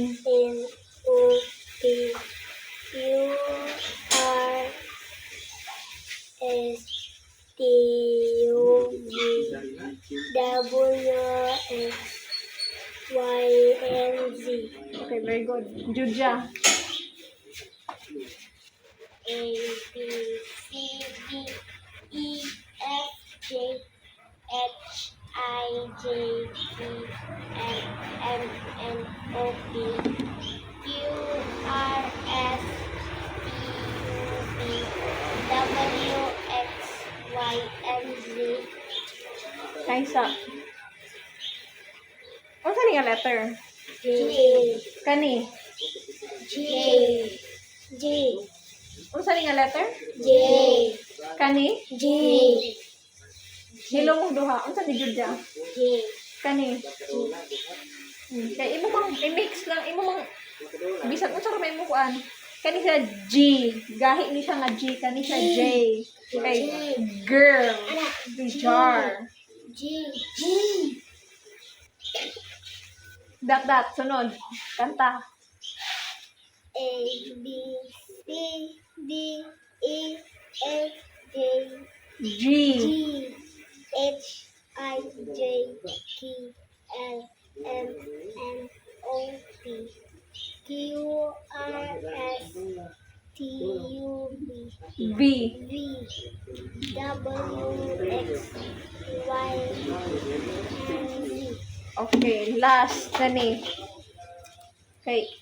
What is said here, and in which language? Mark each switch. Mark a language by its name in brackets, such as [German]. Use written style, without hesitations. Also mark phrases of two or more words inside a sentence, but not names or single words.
[English] N, O, P, Q, R, S, T, U, V, W, X, Y, and Z. Okay, very good. Juja. A, B, C, D, E, F, J, H, I, J, K, L, M, N, O, P, Q, R, S, T, U, V, W, X, Y, and Z. [Cebuano] Kaisa. Ano sa nga letter? [English] J, [Cebuano] Kani. [English] J, J, [Cebuano] Ano sa nga letter? [English] J, [Cebuano] Kani. [English] J, [Cebuano] Hilo mong duha. Ano sa ni Juja? [English] J, [Cebuano] Kani. Kaya imo mang i-mix lang. Imo mang bisan unsa ra may mo kuan. Kani siya G. Gahi ni siya nga G. Kani siya J. [English] Okay. Girl. Jar. G, G. [Cebuano] Dat. Sunod. Kanta. [English] A, B, C, D, E, F, J, G. G, H, I, J, K, L, M, N, O, P, Q, R, S, T, U, V, B. V, W, X, Y, and Z. Okay. Last. Kani. Okay.